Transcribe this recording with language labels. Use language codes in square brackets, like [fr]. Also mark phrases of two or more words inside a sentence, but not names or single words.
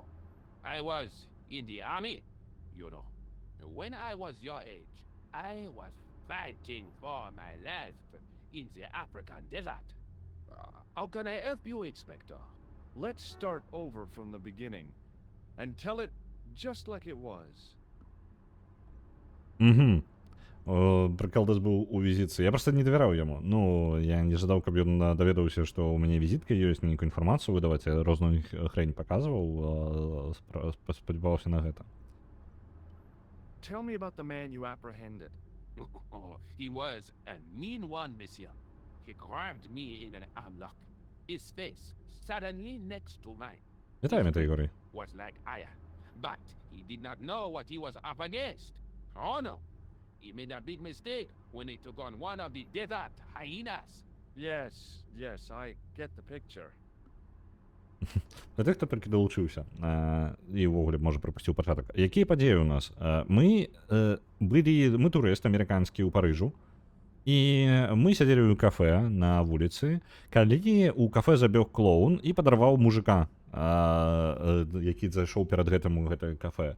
[en] I was in the army, you know. When I was your age, I was fighting for my life in the African desert. How can I help you, Inspector? Let's start over from the beginning and tell it just like it was. [be] Угу. Прикол десь быў у візітцы. Я проста не давяраў яму. Ну, я не жадаў, каб ён даведаўся, што ў мяне візітка ёсць, нейкую інфармацыю выдаваць. Я розную хрень паказваў, спадзяваўся на гэта. [en] Tell me about the man you apprehended. Oh, he was a mean one, monsieur. He grabbed me in an armlock. His face suddenly next to mine [uk] Вітаємо, Ігорі. [en] was like iron, but he did not know what he was up against. Oh no, he made a big mistake when he took on one of the desert hyenas. Yes, I get the picture. [be] Для тых, хто толькі далучыўся і ўвогуле, можа, прапусціў пачатак. Якія падзеі ў нас? Мы турыст амерыканскі ў Парыжу, і мы сядзелі ў кафе на вуліцы, калі ў кафе забег клоун і падарваў мужика, які зайшоў перад гэтым у гэтае кафе.